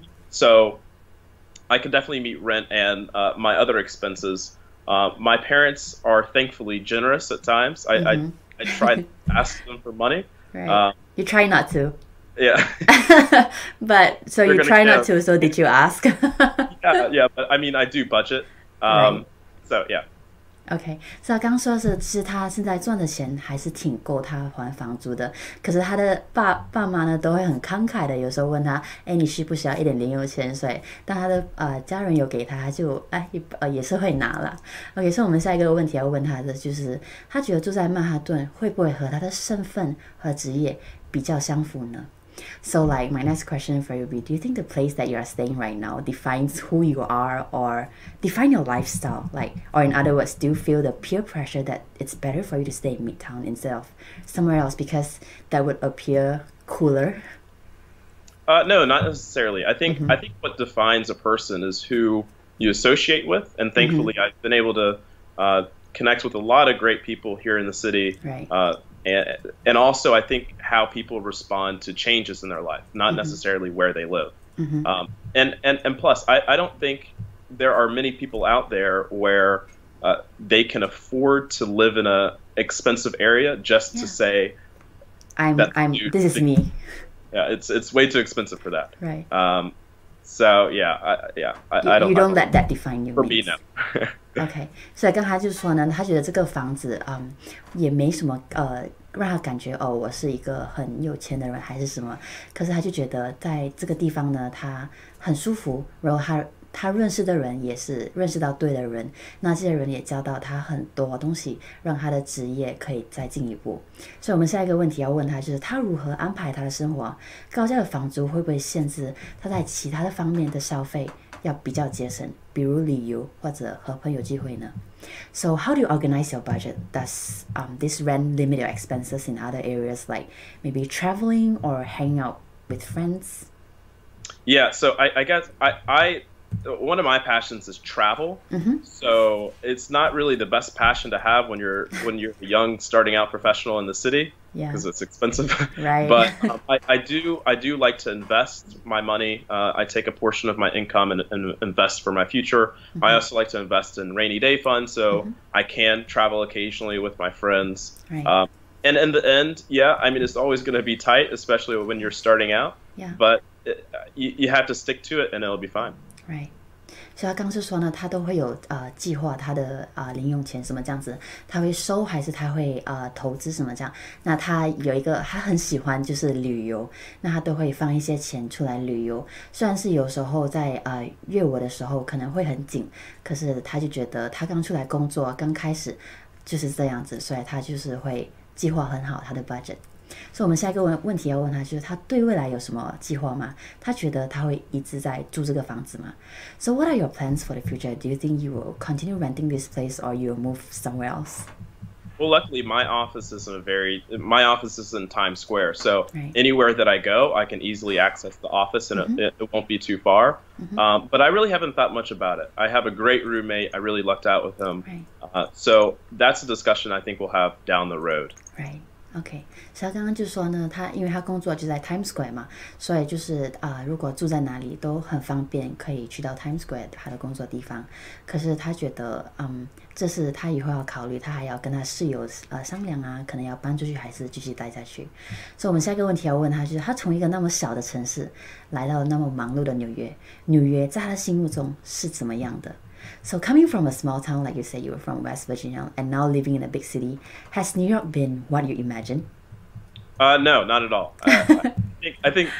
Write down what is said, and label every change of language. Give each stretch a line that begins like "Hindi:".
English: So I can definitely meet rent and my other expenses. My parents are thankfully generous at times. I try to ask them for money. Right. You try not to. Yeah. But so you try not to, so did you ask? yeah, but I mean, I do budget. Right. So yeah.
Chinese: OK， 所以他刚刚说的是，其实他现在赚的钱还是挺够他还房租的。可是他的爸妈呢，都会很慷慨的，有时候问他，哎，你需不需要一点零用钱？所以当他的家人有给他，他就也是会拿啦。
English: OK，
Chinese: 所以我们下一个问题要问他的就是，他觉得住在曼哈顿会不会和他的身份和职业比较相符呢？
English: So like my next question for you would be, do you think the place that you are staying right now defines who you are or define your lifestyle? Like, or in other words, do you feel the peer pressure that it's better for you to stay in Midtown instead of somewhere else because that would appear cooler? No, not necessarily. I think what defines a person is who you associate with, and thankfully I've been able to connect with a lot of great people here in the city. Right. And also, I think how people respond to changes in their life, not necessarily where they live. And plus, I don't think there are many people out there where they can afford to live in a expensive area just to say, this is me. Yeah, it's way too expensive for that. Right. So I don't. You don't let that define you. For me, no.
Chinese: OK， 所以刚才就是说呢，他觉得这个房子也没什么让他感觉我是一个很有钱的人还是什么，可是他就觉得在这个地方呢，他很舒服，然后他认识的人也是认识到对的人，那这些人也教到他很多东西，让他的职业可以再进一步。所以我们下一个问题要问他就是他如何安排他的生活？高价的房租会不会限制他在其他的方面的消费要比较节省，比如旅游或者和朋友聚会呢？
English: So how do you organize your budget? Does this rent limit your expenses in other areas like maybe traveling or hanging out with friends? Yeah, so I guess one of my passions is travel. So it's not really the best passion to have when you're a young starting out professional in the city, because it's expensive. Right. But I do like to invest my money. I take a portion of my income and invest for my future. I also like to invest in rainy day funds, so I can travel occasionally with my friends. Right. And in the end, I mean, it's always going to be tight, especially when you're starting out. Yeah. But you have to stick to it, and it'll be fine. Right.
Chinese: 所以他刚是说呢，他都会有计划他的零用钱什么这样子，他会收还是他会投资什么这样。那他有一个他很喜欢就是旅游，那他都会放一些钱出来旅游。虽然是有时候在月尾的时候可能会很紧，可是他就觉得他刚出来工作刚开始就是这样子，所以他就是会计划很好他的 budget。所以我们下一个问题要问他，就是他对未来有什么计划吗？他觉得他会一直在住这个房子吗？
English: So what are your plans for the future? Do you think you will continue renting this place or you will move somewhere else? Well, luckily my office is in Times Square, so Right. anywhere that I go, I can easily access the office, and it won't be too far. But I really haven't thought much about it. I have a great roommate. I really lucked out with him. Right. So that's a discussion I think we'll have down the road. Right.
Chinese: OK， 所以他刚刚就说呢，因为他工作就在 Times Square 嘛，所以就是如果住在哪里都很方便，可以去到 Times Square 他的工作地方。可是他觉得，这是他以后要考虑，他还要跟他室友商量啊，可能要搬出去还是继续待下去。所以我们下一个问题要问他，就是他从一个那么小的城市来到那么忙碌的纽约，纽约在他的心目中是怎么样的？
English: So coming from a small town, like you said, you were from West Virginia, and now living in a big city, has New York been what you imagine? No, not at all. I think.